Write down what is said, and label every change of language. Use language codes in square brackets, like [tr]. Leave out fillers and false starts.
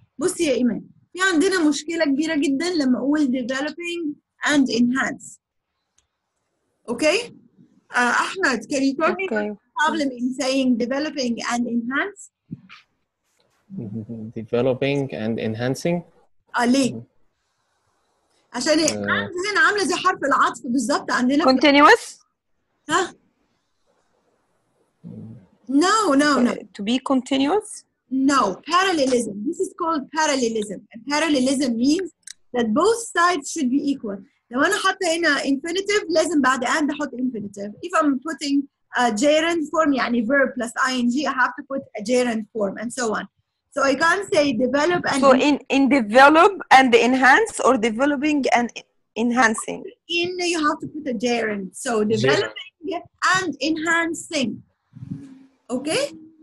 [ar] بصي يا إيمان، في عندنا مشكلة كبيرة جدا لما أقول [en] developing and enhance. Okay? Ahmed, can you tell me what's the problem in saying developing and enhance? Developing and enhancing. [ar] ليه؟ عشان enhance هنا عاملة زي حرف العطف بالظبط عندنا. [en] continuous. ها؟ No. To be continuous? No, parallelism. This is called parallelism. And parallelism means that both sides should be equal. [ar] لو أنا حاطة هنا infinitive لازم بعد and أحط infinitive. [en] If I'm putting a gerund form يعني verb plus ing, I have to put a gerund form and so on. So I can't say develop and so in develop and enhance or developing and enhancing. You have to put a gerund. So developing and enhancing. Okay?